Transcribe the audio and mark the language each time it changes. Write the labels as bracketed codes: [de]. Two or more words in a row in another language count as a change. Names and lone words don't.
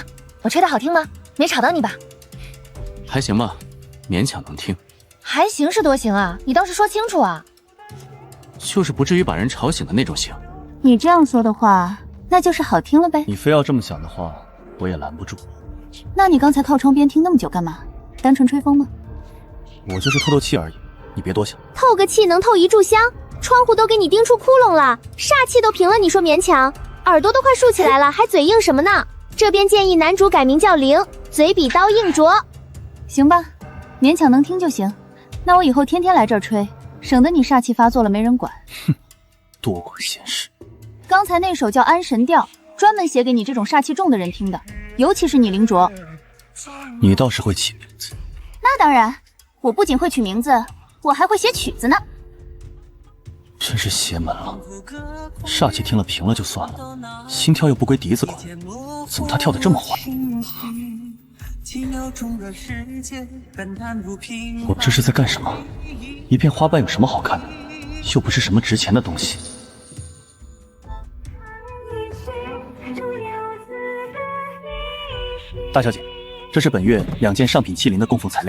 [zh] 我吹的好聽嗎？沒吵到你吧？還行吧，勉強能聽。還行是多行啊？你倒是說清楚啊！就是不至於把人吵醒的那種行。你這樣說的話，那就是好聽了唄。你非要這麼想的話，我也攔不住。那你剛才靠窗邊聽那麼久幹嘛？單純吹風嗎？我就是透透氣而已，你別多想。透個氣能透一炷香，窗戶都給你釘出窟窿了，煞氣都平了，你說勉強？耳朵都快豎起來了，還嘴硬什麼呢？這邊建議男主改名叫靈，嘴比刀硬拙。行吧，勉強能聽就行。那我以後天天來這兒吹，省得你煞氣發作了沒人管。哼，多管閒事。剛才那首叫《安神調》，專門寫給你這種煞氣重的人聽的，尤其是你凌卓。你倒是會起名字。那當然，我不僅會取名字，我還會寫曲子呢。真是邪門了，煞氣聽了平了就算了，心跳又不歸笛子管，怎麼他跳得這麼壞？我這是在幹什麼？一片花瓣有什麼好看的？又不是什麼值錢的東西。大小姐，這是本月2件上品器靈的供奉材料。